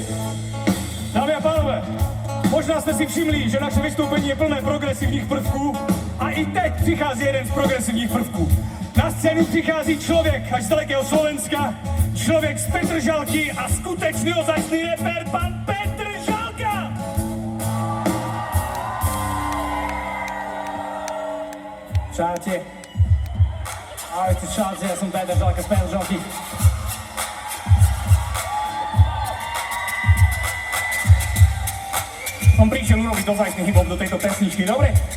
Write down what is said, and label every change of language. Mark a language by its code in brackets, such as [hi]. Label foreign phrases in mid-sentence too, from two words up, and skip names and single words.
[cs] Dámy a pánové, možná jste si všimli, že naše vystoupení je plné progresivních prvků a i teď přichází jeden z progresivních prvků. Na scénu přichází člověk až z dalekého Slovenska, člověk z Petržalky a skutečný ozajstný rapper, pan Petr Žalka! [sk] Čaute. Ahojte, čaute, ja som Petr Žalka z Petržalky. Som prišiel urobiť dozajstný hip-hop do tejto pesničky, dobre?